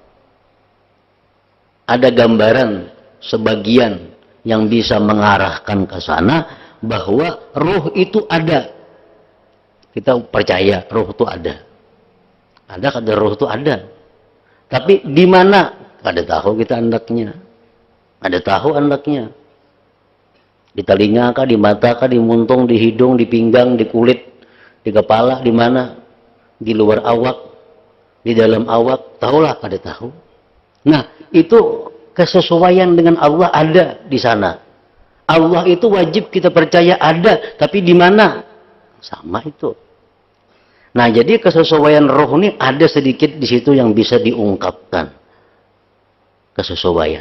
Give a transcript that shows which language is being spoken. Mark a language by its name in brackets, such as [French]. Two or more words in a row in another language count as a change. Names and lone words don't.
[Indonesian] Ada gambaran sebagian yang bisa mengarahkan ke sana bahwa ruh itu ada. Kita percaya ruh itu ada. Ada kada roh itu ada. Tapi di mana? [Banjar] Kada tahu kita andaknya. Ada tahu andaknya. [Indonesian] Di telinga kah, di mata kah, di muntung, di hidung, di pinggang, di kulit, di kepala, di mana? [Banjar] Di luar awak, di dalam awak, tahulah kada tahu. [Indonesian] Nah, itu kesesuaian dengan Allah ada di sana. Allah itu wajib kita percaya ada, tapi di mana? Sama itu. Nah, jadi kesesuaian roh ini ada sedikit di situ yang bisa diungkapkan. Kesesuaian.